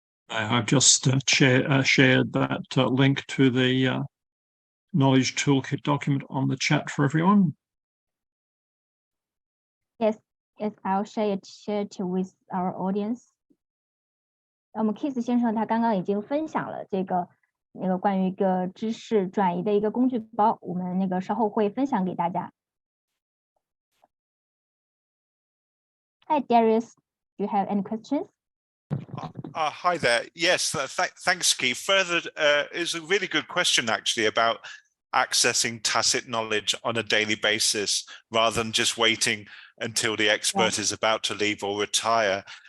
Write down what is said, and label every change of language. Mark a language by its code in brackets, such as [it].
[en] I've just shared that link to the Knowledge Toolkit document on the chat for everyone. Yes, I'll share it with our audience. [zh] 我们 Keith 先生他刚刚已经分享了那个关于一个知识转移的一个工具包，我们那个稍后会分享给大家。 [en] Hi Darius, do you have any questions? Hi there. Yes, thanks, Keith. Further, is a really good question actually about accessing tacit knowledge on a daily basis rather than just waiting until the expert is about to leave or retire.